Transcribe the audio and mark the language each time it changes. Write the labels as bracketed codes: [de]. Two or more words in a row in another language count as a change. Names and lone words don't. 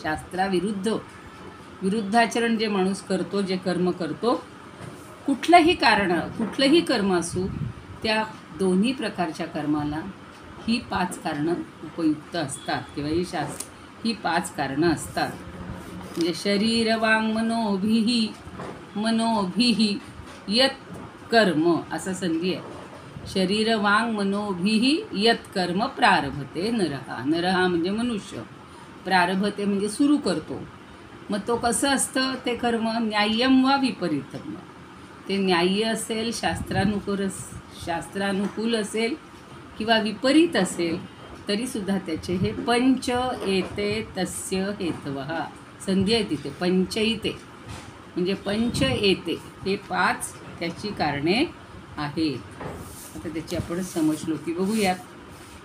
[mr] विरुद्धाचरण जे माणूस करतो, जे कर्म करतो, कुठलंही कर्म असू, त्या दोन्ही प्रकारच्या कर्माला ही 5 कारणं उपयुक्त असतात किंवा ही 5 कारणं असतात. म्हणजे [sa] शरीर वांग मनोभिही यत कर्म [mr] असा संधी आहे. [sa] शरीर वांग मनोभिही यत कर्म प्रारभते नरहा. [mr] नरहा म्हणजे मनुष्य, प्रारभते म्हणजे सुरू करतो. मग तो कसं असतं ते कर्म, [sa] न्याय्यम वा विपरीतम, [mr] ते न्याय्य असेल, शास्त्रानुकूल असेल किंवा विपरीत असेल तरीसुद्धा त्याचे हे [sa] पंच एते तस्य हेतवः, [mr] संधी आहे तिथे, पंचैते म्हणजे [sa] पंच एते, [mr] हे 5 त्याची कारणे आहेत. आता त्याची आपण समश्लोकी बघूयात.